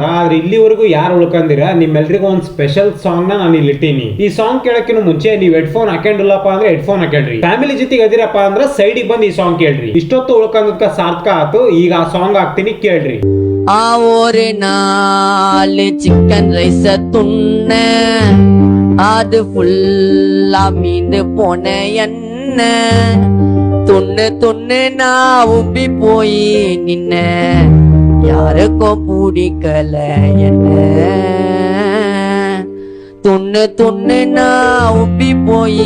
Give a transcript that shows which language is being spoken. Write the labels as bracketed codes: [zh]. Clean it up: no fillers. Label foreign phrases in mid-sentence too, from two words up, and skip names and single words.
[kn] ಆದ್ರೆ ಇಲ್ಲಿವರೆಗೂ ಯಾರು ಉಳ್ಕೊಂಡಿರ ನಿಮ್ಮೆಲ್ರಿಗೂ ಒಂದು [en] special song [kn] ನ ನಾನು ಇಲ್ಲಿ ಇಟ್ಟಿನಿ. ಈ ಸಾಂಗ್ ಕೇಳಕ್ಕಿಂತ ಮುಂಚೆ ನೀವು ಹೆಡ್ಫೋನ್ ಹಾಕೊಂಡಿಲ್ಲಪ್ಪ ಅಂದ್ರೆ ಹೆಡ್ಫೋನ್ ಹಾಕೊಳ್ರಿ. ಫ್ಯಾಮಿಲಿ ಜೊತೆಗೆ ಅದಿರಪ್ಪ ಅಂದ್ರೆ ಸೈಡಿಗೆ ಬಂದು ಈ ಸಾಂಗ್ ಕೇಳ್ರಿ. ಇಷ್ಟೊತ್ತು ಉಳ್ಕೊಂಡದ್ಕ ಸಾರ್ಥಕ ಆತು. ಈಗ ಆ ಸಾಂಗ್ ಹಾಕ್ತೀನಿ, ಕೇಳ್ರಿ. [ta] ಆ ಓರಿನಾಲಿ [en] chicken rice [ta] துண்ண அது ஃபுல்லா மீந்து போன என்ன துண்ணு துண்ணு நான் உப்பி போய் நின்ன யாருக்கும் பிடிக்கல என்ன துண்ணு துண்ணு நான் உப்பி போய்